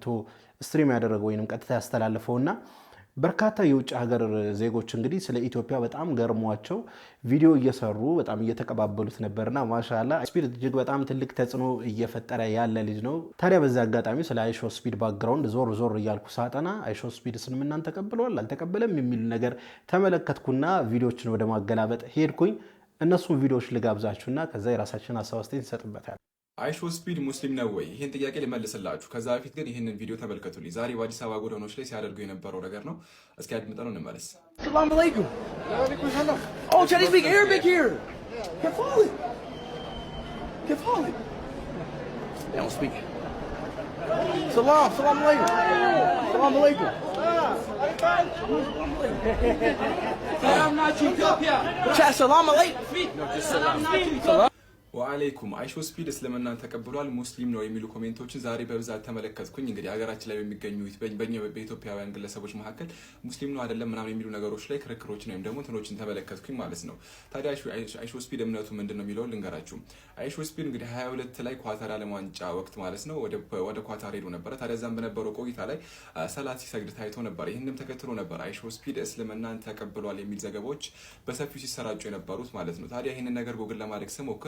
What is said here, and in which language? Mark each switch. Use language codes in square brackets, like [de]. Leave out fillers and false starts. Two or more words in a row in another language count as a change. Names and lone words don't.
[am] ስትሪም ያደረገው ወይንም ቀጥታ ያስተላልፈውና በርካታ የውጭ ሀገር ዜጎች እንግዲህ ስለ ኢትዮጵያ በጣም ገርሟቸው ቪዲዮ እየሰሩ በጣም እየተቀባበሉት ነበርና ማሻአላህ አይሾስፒድ እጅግ በጣም ትልቅ ተጽዕኖ እየፈጠረ ያለ ልጅ ነው። ታዲያ በዛ አጋጣሚ ስለ አይሾስፒድ ባክግራውንድ ዞር እያልኩ ሳጠና አይሾስፒድ እስልምናን ተቀብሏል አልተቀበለም የሚል ነገር ተመለከትኩና ቪዲዮችን ወደ ማገላበጥ ሄድኩኝ። እነሱን ቪዲዮዎች ልጋብዛችሁና ከዛ የራሳችንን ሀሳብ አስተያየት እንሰጥበታለን። አይሾስፒድ ሙስሊም ነው ወይ? ይህን ጥያቄ ልመልስላችሁ። ከዛ በፊት ግን ይህንን ቪዲዮ ተመልከቱልኝ። ዛሬ በአዲስ አበባ ጎዳናዎች ላይ ሲያደርጉ የነበረው ነገር ነው። እስኪ አድምጠነው እንመለስ። [ar] السلام عليكم. Oh, Chad, [en] they speak Arabic here. Kefali. They don't speak. [ar] سلام عليكم. سلام عليكم. Chad, سلام عليكم. [am] ወአለይኩም አይሾስፒድ እስልምናን ተቀብሏል ሙስሊም ነው የሚሉ ኮሜንቶችን ዛሬ በብዛት ተመለከትኩኝ። እንግዲህ ሀገራችን ላይ በሚገኙት በኢትዮጵያውያን ግለሰቦች መካከል ሙስሊም ነው አይደለም ምናምን የሚሉ ነገሮች ላይ ክርክሮችን ወይም ደግሞ እንትኖችን ተመለከትኩኝ ማለት ነው። ታዲያ አይሾስፒድ እምነቱ ምንድነው የሚለውን ልንገራችሁ። አይሾስፒድ እንግዲህ 22 ላይ ኳታር ዓለም ዋንጫ ወቅት ማለት ነው ወደ ኳታር ሄዶ ነበር። ታዲያ እዛም በነበረው ቆይታ ላይ ሰላት ሲሰግድ ታይቶ ነበር። ይሄንንም ተከትሎ ነበር አይሾስፒድ እስልምናን ተቀብሏል የሚል ዘገባዎች በሰፊው ሲሰራጩ የነበሩት ማለት ነው። ታዲያ ይሄንን ነገር ጎግል ለማድረግ ስሞክር